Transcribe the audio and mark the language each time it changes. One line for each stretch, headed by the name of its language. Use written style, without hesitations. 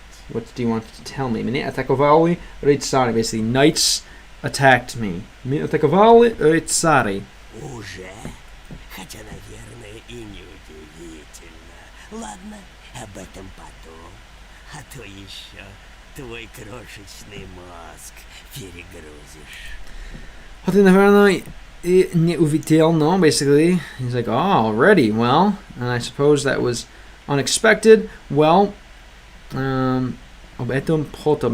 English: What do you want to tell me?
Russian: Меня атаковали рыцари.
English: Basically, knights attacked me.
Russian: Меня атаковали рыцари. Уже? Хотя, наверное, и не удивительно. Ладно, об этом потом. А то еще твой крошечный мозг перегрузишь. А ты, наверное, не увидел, no?
English: Basically, he's like, oh, already. Well, and I suppose that was unexpected. Well,
Russian: об этом потом.